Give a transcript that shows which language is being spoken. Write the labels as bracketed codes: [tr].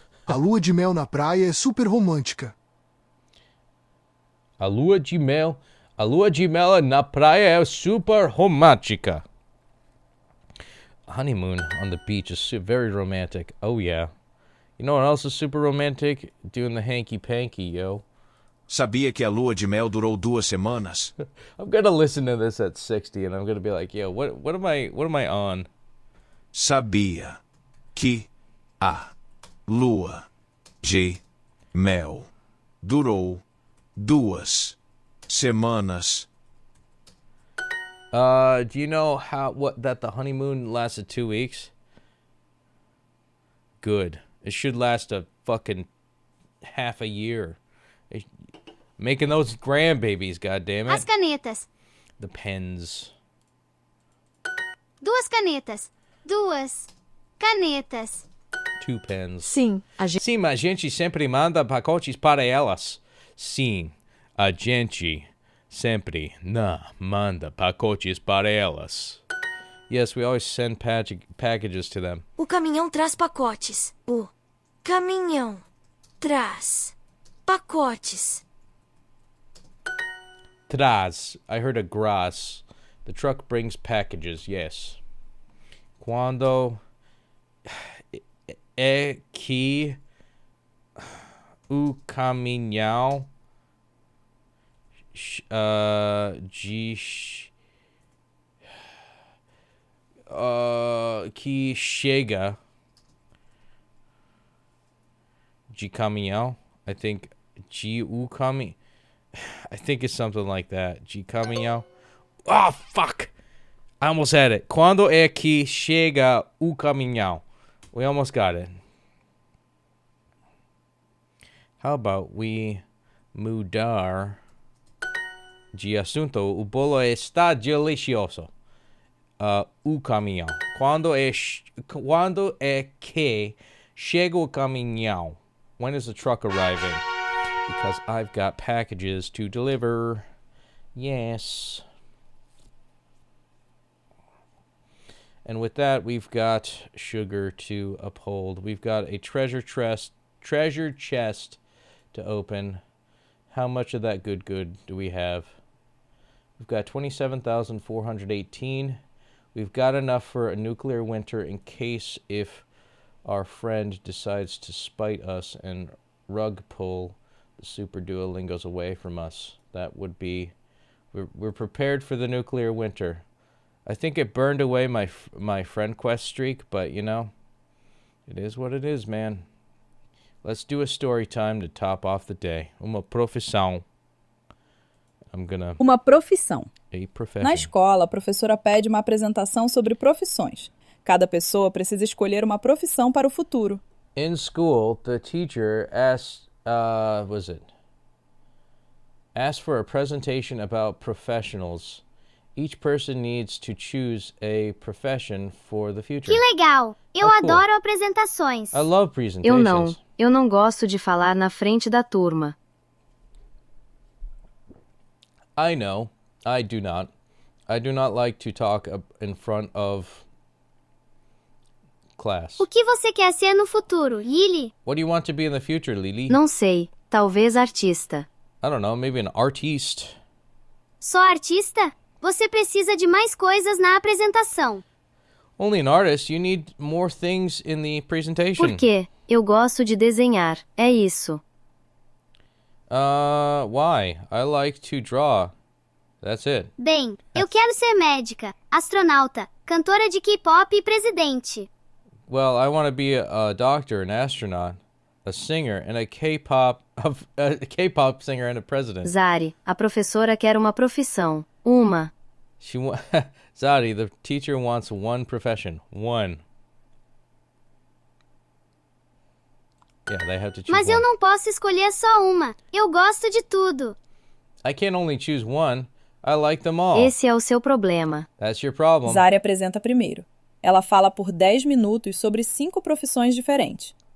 [pt] A lua de mel na praia é super romântica. A lua de mel na praia é super romântica. [en] Honeymoon on the beach is very romantic. Oh yeah. You know what else is super romantic? Doing the hanky-panky, yo. [pt] Sabia que a lua de mel durou 2 semanas? [en] I'm gonna listen to this at 60 and I'm gonna be like, yo, what am I on? [pt] Sabia que a lua de mel durou 2 semanas. [en] Do you know that the honeymoon lasted 2 weeks? Good. It should last a fucking half a year. Making those grandbabies, goddammit. [pt] As canetas. [en] The pens. [pt] 2 canetas. 2 canetas. [en] 2 pens. [pt] Sim, a gente... Sim, a gente sempre manda pacotes para elas. Sim, a gente sempre manda pacotes para elas. [en] Yes, we always send packages to them. [pt] O caminhão traz pacotes. O caminhão traz pacotes. [en] Traz. I heard a gras. The truck brings packages, yes. [pt] Quando é que o caminhão que chega de caminhão, [en] I think I think it's something like that. [pt] De caminhão. [en] Oh, fuck! I almost had it. [pt] Quando é que chega o caminhão? [en] We almost got it. How about we [pt] mudar de assunto? O bolo está delicioso. O caminhão. Quando é que chega o caminhão? [en] When is the truck arriving? Because I've got packages to deliver. Yes. And with that, we've got sugar to uphold. We've got a treasure chest to open. How much of that good do we have? We've got 27,418. We've got enough for a nuclear winter in case if our friend decides to spite us and rug pull the Super Duolingos away from us. That would be... We're prepared for the nuclear winter. I think it burned away my friend quest streak, but you know, it is what it is, man. Let's do a story time to top off the day. [pt] Uma profissão. Uma profissão. [en] A profession. [pt] Na escola, a professora pede uma apresentação sobre profissões. Cada pessoa precisa escolher uma profissão para o futuro. [en] In school, the teacher asked for a presentation about professionals. Each person needs to choose a profession for the future. [pt] Que legal! Eu [en] cool. [pt] adoro apresentações. [en] I love presentations. [pt] Eu não gosto de falar na frente da turma. [en] I know. I do not. I do not like to talk in front of class. [pt] O que você quer ser no futuro, Lily? [en] What do you want to be in the future, Lily? [pt] Não sei. Talvez artista. [en] I don't know, maybe an artiste. [pt] Só artista? Você precisa de mais coisas na apresentação. [en] Only an artist, you need more things in the presentation. [pt] Por quê? Eu gosto de desenhar. É isso. [en] Why? I like to draw. That's it. [pt] Bem, eu quero ser médica, astronauta, cantora de K-pop e presidente. [en] Well, I want to be a doctor, an astronaut, a singer, and a K-pop singer and a president. [pt] Zari, a professora quer uma profissão. Uma. [en] Zari, the teacher wants one profession. One. Yeah, they have to choose [pt] Mas [en] one. [pt] eu não posso escolher só uma. Eu gosto de tudo. [en] I can't only choose one. I like them all. [pt] Esse é o seu problema. [en] That's your problem. [pt] Zari apresenta primeiro. Ela fala por 10 minutos sobre 5 profissões diferentes.